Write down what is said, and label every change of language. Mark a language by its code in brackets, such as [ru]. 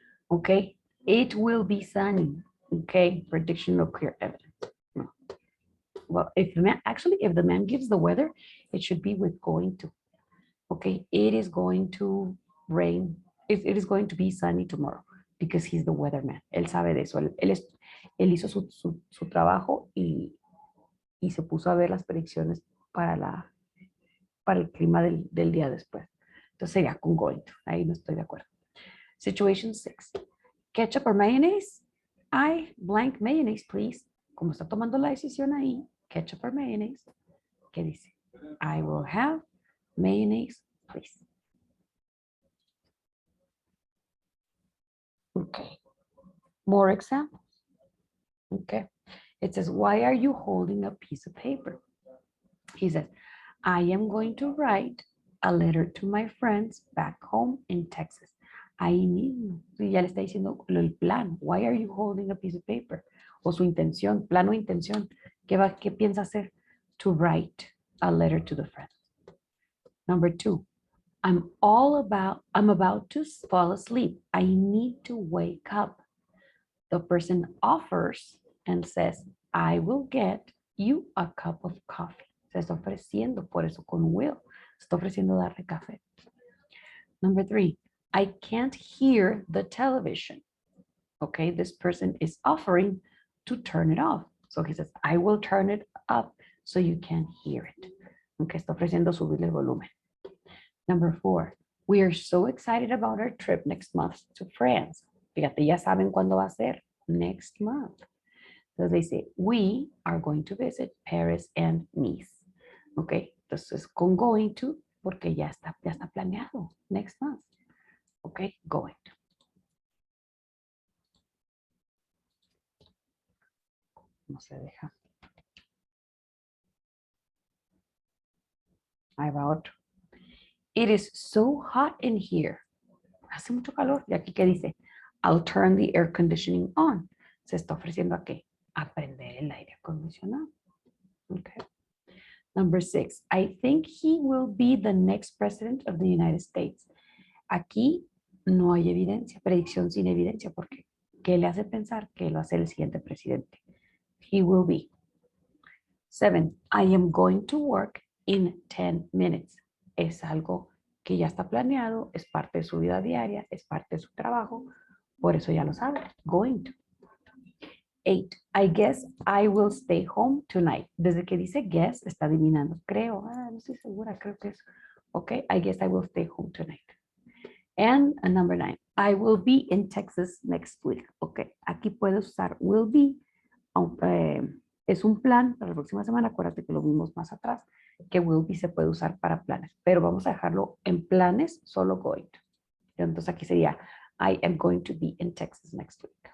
[en] Okay, it will be sunny. Okay, prediction of clear evidence. Well, if the man gives the weather, it should be with going to. Okay, it is going to rain. It is going to be sunny tomorrow because he's the weatherman. [es] Él sabe de eso. Él hizo su trabajo y se puso a ver las predicciones para el clima del día después. Entonces sería con going to. Ahí no estoy de acuerdo. [en] Situation 6. Ketchup or mayonnaise? I blank mayonnaise, please. [es] Como está tomando la decisión ahí, [en] ketchup or mayonnaise, [es] ¿qué dice? [en] I will have mayonnaise, please. Okay. More examples. Okay. It says, why are you holding a piece of paper? He says, I am going to write a letter to my friends back home in Texas. [es] Ahí mismo, ya le está diciendo el plan. [en] Why are you holding a piece of paper? [es] O su intención, plan o intención. ¿Qué piensa hacer? [en] To write a letter to the friends. Number 2, I'm about to fall asleep. I need to wake up. The person offers and says, I will get you a cup of coffee. [es] Se está ofreciendo, por eso con will. Se está ofreciendo darle café. [en] Number 3, I can't hear the television. Okay, this person is offering to turn it off. So he says, I will turn it up so you can hear it. [es] Okay, está ofreciendo subirle el volumen. [en] Number 4, we are so excited about our trip next month to France. [es] Fíjate, ya saben cuándo va a ser. [en] Next month. So they say, we are going to visit Paris and Nice. [es] Okay, entonces con going to, porque ya está planeado. [en] Next month. Okay, going to. [es] No se deja. Ahí va otro. [en] It is so hot in here. [es] Hace mucho calor. Y aquí, ¿qué dice? [en] I'll turn the air conditioning on. [es] Se está ofreciendo a qué? A prender el aire acondicionado. [en] Okay. Number 6. I think he will be the next president of the United States. [es] Aquí no hay evidencia, predicción sin evidencia, porque ¿qué le hace pensar que él va a ser el siguiente presidente? [en] He will be. 7. I am going to work in 10 minutes. [es] Es algo que ya está planeado, es parte de su vida diaria, es parte de su trabajo, por eso ya lo sabe. [en] Going to. 8. I guess I will stay home tonight. [es] Desde que dice guess, está adivinando. Creo, no estoy segura, creo que es. [en] Okay, I guess I will stay home tonight. And number 9, I will be in Texas next week. [es] Okay, aquí puedes usar will be. Es un plan para la próxima semana. Acuérdate que lo vimos más atrás, que will be se puede usar para planes, pero vamos a dejarlo en planes, solo going to. Entonces aquí sería, [en] I am going to be in Texas next week.